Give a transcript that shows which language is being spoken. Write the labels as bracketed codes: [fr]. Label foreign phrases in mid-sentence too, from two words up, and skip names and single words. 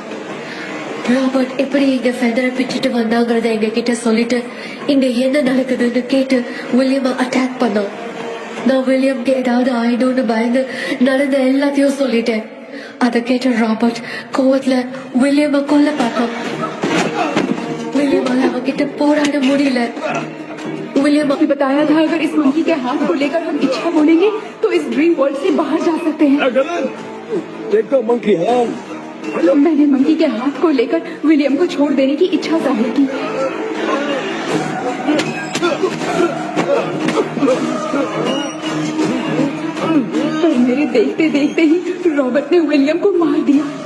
[ta] ராபர்ட் எப்படி இங்க ஃபெதரை பிச்சுட்டு வந்தாங்கறத எங்க கிட்ட சொல்லிட்டு இங்க என்ன நடக்குதுன்னு கேட்டு வில்லியம அட்டாக் பண்ணான். நான் வில்லியம்க்கு ஏதாவது ஆயிடும்னு பயந்து நடந்த எல்லாத்தையும் சொல்லிட்டேன். அதை கேட்ட ராபர்ட் கோவத்துல வில்லியம கொல்ல பார்த்தான். विलियम அவன் கிட்ட போராட முடியல. [hi] विलियम अभी बताया था अगर इस मंकी के हाथ को लेकर हम इच्छा बोलेंगे तो इस [en] dream world [hi] से बाहर जा सकते हैं। देखो [en] monkey hand. [hi] मैंने मंकी के हाथ को लेकर विलियम को छोड़ देने की इच्छा जाहिर की। पर मेरे देखते देखते ही रॉबर्ट ने विलियम को मार दिया।